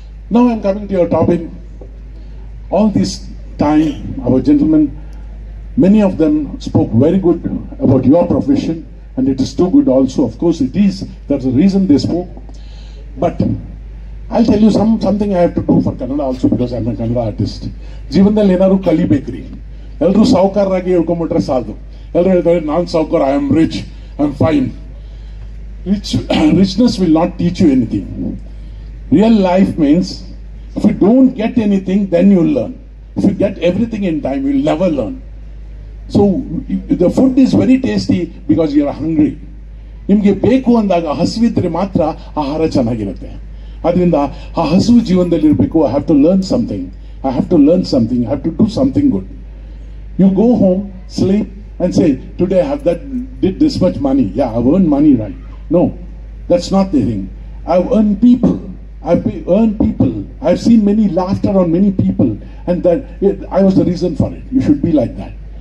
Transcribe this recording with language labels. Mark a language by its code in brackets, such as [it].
[en] Now I'm coming to your topic. All this time, our gentlemen, many of them spoke very good about your profession, and it is too good also. Of course it is. That's the reason they spoke. But I'll tell you something I have to do for Kannada also, because I'm a Kannada artist. [kn] ಜೀವನದಲ್ಲಿ ಏನಾದ್ರು ಕಲಿಬೇಕ್ರಿ. ಎಲ್ಲರೂ ಸಾಹುಕಾರರಾಗಿ ಹೇಳ್ಕೊಂಡ್ಬಿಟ್ರೆ ಸಾಲದು. ಎಲ್ಲರೂ ಹೇಳ್ತಾರೆ ನಾನು ಸಾಹುಕಾರ, [en] I am rich, I am fine. Richness will not teach you anything. Real life means, if you don't get anything, then you'll learn. If you get everything in time, you'll never learn. So the food is very tasty because you're hungry. [kn] ನಿಮಗೆ ಬೇಕು ಅಂದಾಗ ಹಸಿವಿದ್ರೆ ಮಾತ್ರ ಆಹಾರ ಚೆನ್ನಾಗಿರುತ್ತೆ. ಅದರಿಂದ ಆ ಹಸಿವು ಜೀವನದಲ್ಲಿ ಇರಬೇಕು. [en] I have to learn something. I have to learn something. I have to do something good. You go home, sleep, and say, today I have did this much money. Yeah, I've earned money, right? No, that's not the thing. I've earned people. I've earned people. I've seen many laughter on many people, and I was the reason for it. You should be like that.